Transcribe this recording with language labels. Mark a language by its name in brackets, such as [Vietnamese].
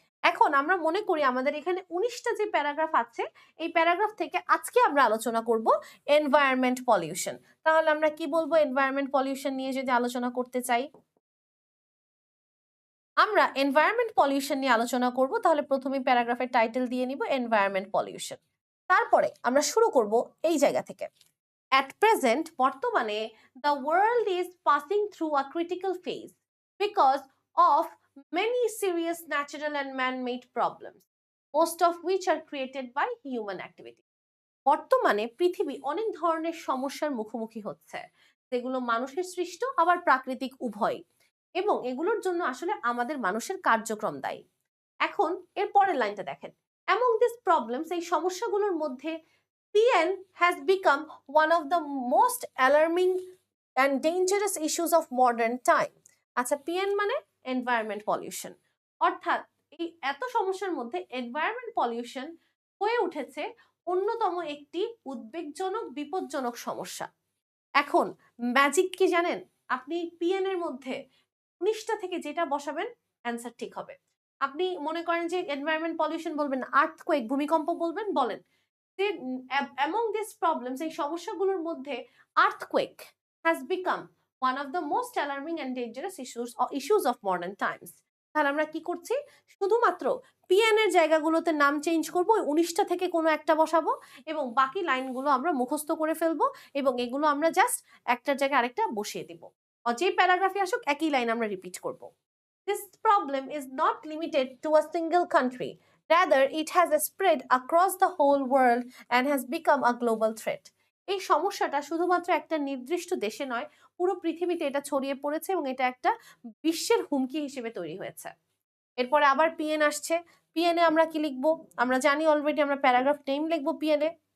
[Bangla] এখন আমরা মনে করি আমাদের এখানে ১৯টা যে প্যারাগ্রাফ আছে, এই প্যারাগ্রাফ থেকে আজকে আমরা আলোচনা করব এনভায়রনমেন্ট পলিউশন। তাহলে আমরা কি বলবো এনভায়রনমেন্ট পলিউশন নিয়ে যদি আলোচনা করতে চাই? আমরা এনভায়রনমেন্ট পলিউশন নিয়ে আলোচনা করব, তাহলে প্রথমেই প্যারাগ্রাফের টাইটেল দিয়ে নিব এনভায়রনমেন্ট পলিউশন। তারপরে আমরা শুরু করব এই জায়গা থেকে। [English] At present, [Bangla] বর্তমানে [English] the world is passing through a critical phase because of many serious natural and man-made problems, most of which are created by human activity. [Bangla] বর্তমানে পৃথিবী অনেক ধরনের সমস্যার মুখোমুখি হচ্ছে, যেগুলো মানুষের সৃষ্ট আবার প্রাকৃতিক উভয়, এবং এগুলোর জন্য আসলে আমাদের মানুষের কার্যক্রম দায়ী। এখন এর পরের লাইনটা দেখেন, [English] among these problems [Bangla] এই সমস্যাগুলোর মধ্যে [English] PN has become one of the most alarming and dangerous issues of modern time. [Bangla] আচ্ছা, PN মানে এনভায়রনমেন্ট পলিউশন। অর্থাৎ এই এত সমস্যার মধ্যে এনভায়রনমেন্ট পলিউশন হয়ে উঠেছে অন্যতম একটি উদ্বেগজনক বিপজ্জনক সমস্যা। এখন ম্যাজিক কি জানেন? আপনি পিএন এর মধ্যে ১৯টা থেকে যেটা বসাবেন অ্যান্সার ঠিক হবে। আপনি মনে করেন যে এনভায়রনমেন্ট পলিউশন বলবেন না, আর্থকুয়েক ভূমিকম্প বলবেন, বলেন যে [English] among this problems [Bangla] এই সমস্যাগুলোর মধ্যে [English] Earthquake has become one of the most alarming and dangerous issues of modern times. [Bangla] তাহলে আমরা কি করছি? শুধুমাত্র পিএন এর জায়গাগুলোতে নাম চেঞ্জ করব, ১৯টা থেকে কোনো একটা বসাবো এবং বাকি লাইনগুলো আমরা মুখস্থ করে ফেলবো এবং এগুলো আমরা জাস্ট একটার জায়গায় আরেকটা বসিয়ে দিব। যে প্যারাগ্রাফে আসুক একই লাইন আমরা রিপিট করব। [English] This problem is not limited to a single country. Rather, it has spread across the whole world and has become a global threat. [Bangla] এই সমস্যাটা শুধুমাত্র একটা নির্দিষ্ট দেশে নয়, পুরো পৃথিবীতে এটা ছড়িয়ে পড়েছে এবং এটা একটা বিশ্বের হুমকি হিসেবে তৈরি হয়েছে। এরপরে আবার পিএন আসছে। পিএন এ আমরা কি লিখবো? আমরা জানি অলরেডি আমরা প্যারাগ্রাফ নেম লিখবো পিএন এ।